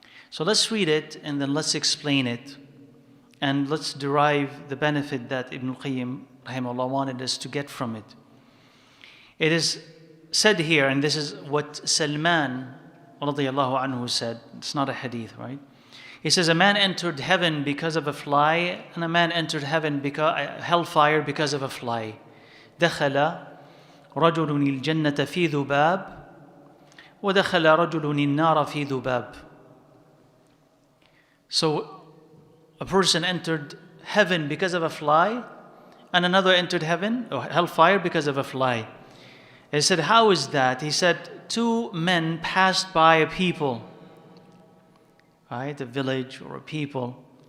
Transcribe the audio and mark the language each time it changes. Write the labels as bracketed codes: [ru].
[en] So let's read it and then let's explain it. And let's derive the benefit that Ibn al-Qayyim rahimahullah wanted us to get from it. It is said here, and this is what Salman radiyallahu anhu said. It's not a hadith, right? He says, a man entered heaven because of a fly, and a man entered hellfire because of a fly. [ar] دخل رجل الجنة في ذباب ودخل رجل النار في ذباب. [en] So a person entered heaven because of a fly, and another entered heaven or hellfire because of a fly. He said, how is that? He said, two men passed by a people, right? A village or a people.